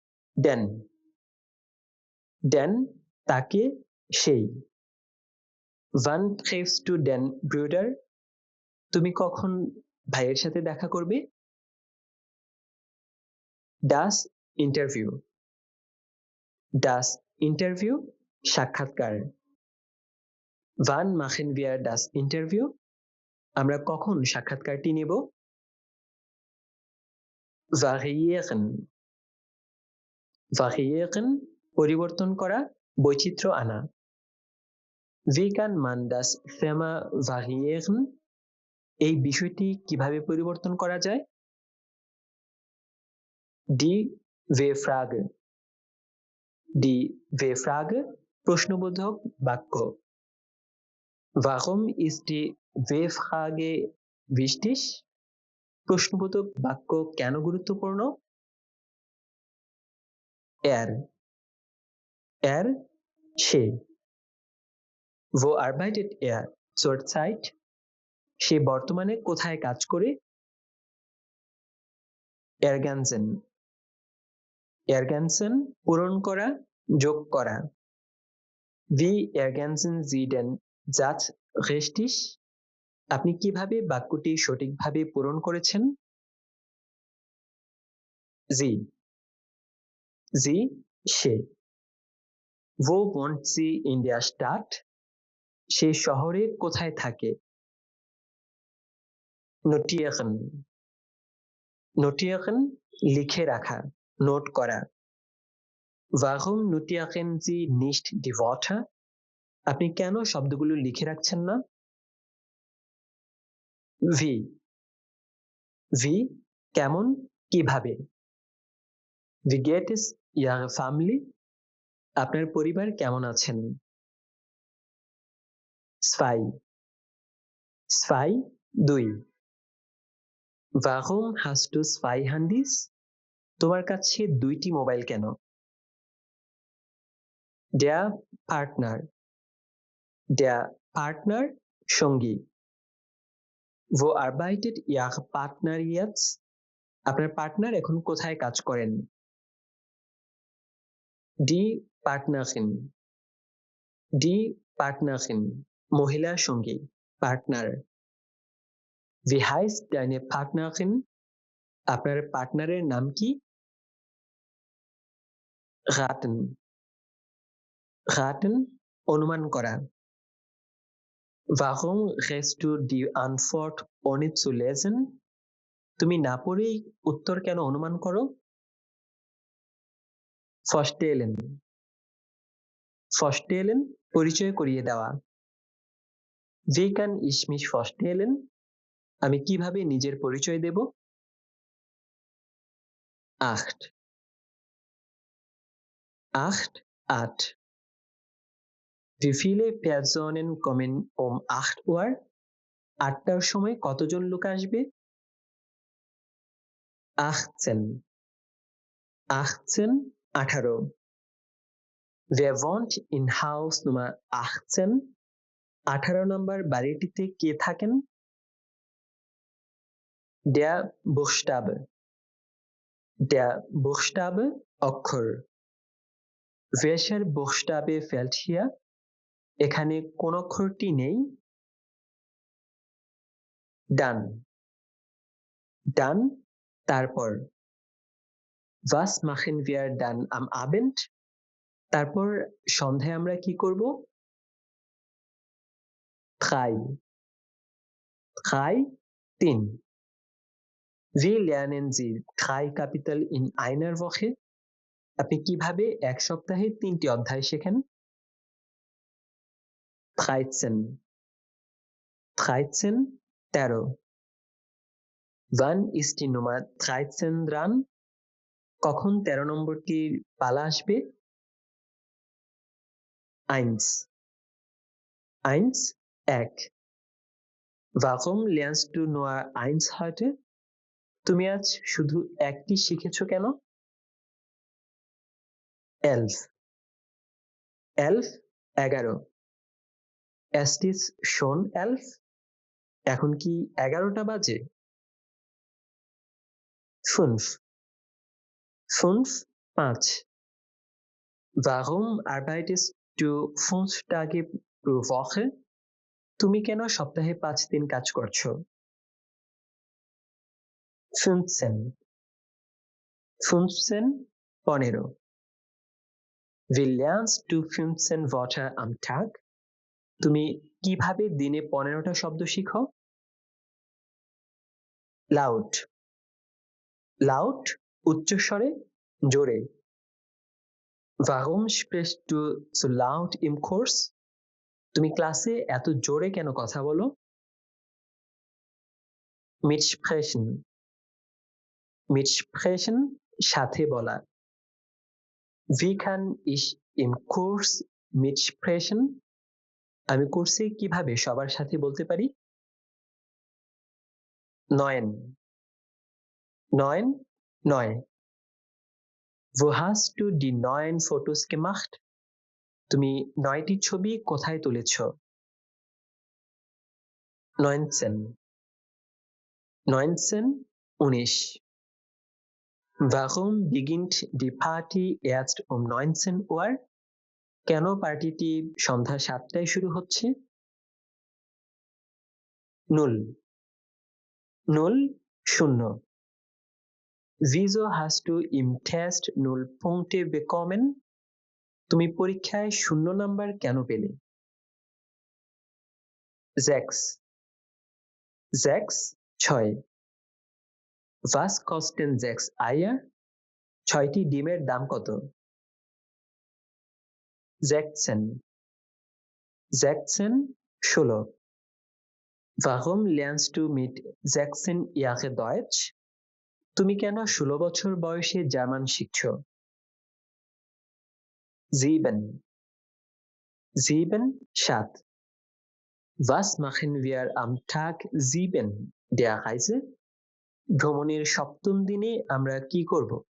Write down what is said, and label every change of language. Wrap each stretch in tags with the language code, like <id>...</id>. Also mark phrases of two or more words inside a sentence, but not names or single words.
<de>den, den</de> <bn>তাকে, সেই।</bn> <de>Wann triffst du den Bruder?</de> <bn>তুমি কখন ভাইয়ের সাথে দেখা করবে?</bn> <de>Das Interview, das Interview সাক্ষাৎকার। Wann machen wir das Interview?</de> <bn>আমরা কখন সাক্ষাৎকারটি নেব?</bn> <de>Variieren, variieren</de> <bn>পরিবর্তন করা, বৈচিত্র্য আনা।</bn> <de>Wie kann man das Thema variieren?</de> <bn>এই বিষয়টি কিভাবে পরিবর্তন করা যায়?</bn> <de>Die W-Frage, die W-Frage</de> <bn>প্রশ্নবোধক বাক্য।</bn> <de>Warum ist die W-Frage wichtig?</de> <bn>প্রশ্নবোধক বাক্য কেন গুরুত্বপূর্ণ?</bn> <de>Er, er সে। Wo arbeitet er zurzeit?</de> <bn>সে বর্তমানে কোথায় কাজ করে?</bn> <de>Ergänzen, ergänzen</de> <bn>পূরণ করা, যোগ করা।</bn> <de>Wie ergänzen Sie den Satz richtig?</de> <bn>আপনি কিভাবে বাক্যটি সঠিকভাবে পূরণ করেছেন?</bn> <de>Sie, sie সে। Wo wohnt sie in der Stadt?</de> <bn>সে শহরে কোথায় থাকে?</bn> <de>Notieren, notieren</de> <bn>লিখে রাখা, নোট করা।</bn> <de>Warum notieren Sie nicht die Wörter?</de> <bn>আপনি কেন শব্দগুলো লিখে রাখছেন না?</bn> <de>Wie, wie</de> <bn>কেমন, কিভাবে।</bn> <de>Wie geht es Ihrer Family?</de> <bn>আপনার পরিবার কেমন আছেন?</bn> <de>Zwei, zwei দুই। Warum hast du zwei Handys?</de> <bn>তোমার কাছে দুইটি মোবাইল কেন?</bn> <de>Der Partner, der Partner সঙ্গী। Wo arbeitet Ihr Partner jetzt?</de> <bn>আপনার পার্টনার এখন কোথায় কাজ করেন?</bn> <de>Die Partnerin, die Partnerin</de> <bn>মহিলা সঙ্গী, পার্টনার।</bn> <de>Wie heißt deine Partnerin?</de> <bn>আপনার পার্টনারের নাম কি?</bn> <de>Raten, raten</de> <bn>অনুমান করা।</bn> <de>Warum rätst du die Antwort ohne zu lesen?</de> <bn>তুমি না পড়েই উত্তর কেন অনুমান করো?</bn> <de>Vorstellen, vorstellen</de> <bn>পরিচয় করিয়ে দেওয়া।</bn> <de>Wie kann ich mich vorstellen?</de> <bn>আমি কিভাবে নিজের পরিচয় দেব?</bn> <de>Acht, acht, আট। Wie viele Personen kommen um 8 Uhr?</de> <bn>8টার সময় কতজন লোক আসবে? 18, 18 18।</bn> <de>Wer wohnt in Haus Nummer 18?</de> <bn>18 নম্বর বাড়িটিতে কে থাকেন?</bn> <de>Der Buchstabe, der Buchstabe অক্ষর। Welcher Buchstabe fehlt hier?</de> <bn>এখানে কোন অক্ষরটি নেই?</bn> <de>Dann, dann তারপর। Was machen wir dann am Abend?</de> <bn>তারপর সন্ধ্যায় আমরা কি করব?</bn> <de>Drei, drei তিন। Wie lernen Sie drei Kapitel in einer Woche?</de> <bn>আপনি কিভাবে এক সপ্তাহে 3টি অধ্যায় শেখেন? 13, 13 13।</bn> <de>Wann ist die Nummer 13 dran?</de> <bn>কখন 13 নম্বরটির পালা আসবে? 1, 1 এক।</bn> <de>Warum lernst du nur 1 heute?</de> <bn>তুমি আজ শুধু একটি শিখেছো কেন? 11, 11 11।</bn> <de>Es ist schon 11?</de> <bn>এখন কি 11টা বাজে? 5, 5 5.</bn> <de>Warum arbeitest du 5 Tage pro Woche?</de> <bn>তুমি কেন সপ্তাহে 5 দিন কাজ করছো? 15. 15 15.</bn> <de>Wie lernst du 15 Wörter am Tag?</de> <bn>তুমি কিভাবে দিনে 15টা শব্দ শিখো?</bn> <de>Laut. Laut</de> <bn>উচ্চস্বরে, জোরে।</bn> <de>Warum sprichst du so laut im Kurs?</de> <bn>তুমি ক্লাসে এত জোরে কেন কথা বলো?</bn> <de>Mitsprechen. Mitsprechen</de> <bn>সাথে বলা।</bn> <de>Wie kann ich im Kurs mitsprechen?</de> <bn>আমি কোর্সে কিভাবে সবার সাথে বলতে পারি? 9. 9 9.</bn> <de>Wo hast du die 9 Fotos gemacht?</de> <bn>তুমি 9টি ছবি কোথায় তুলেছ? 19. 19 19.</bn> <de>Warum beginnt die Party erst um 19 Uhr?</de> <bn>কেন পার্টিটি সন্ধ্যা 7টায় শুরু হচ্ছে? 0 0 0.</bn> <de>Wieso hast du im Test 0 Punkte bekommen?</de> <bn>তুমি পরীক্ষায় 0 নাম্বার কেন পেলে? 6 6 6.</bn> <de>Was kosten 6 Eier?</de> <bn>6টি ডিমের দাম কত? 16 16 16.</bn> <de>Warum lernst du mit 16 Jahre Deutsch?</de> <bn>তুমি কেন 16 বছর বয়সে জার্মান শিখছো? 7 7 7.</bn> <de>Was machen wir am Tag 7 der Reise?</de> <bn>ভ্রমণের সপ্তম দিনে আমরা কি করব?</bn>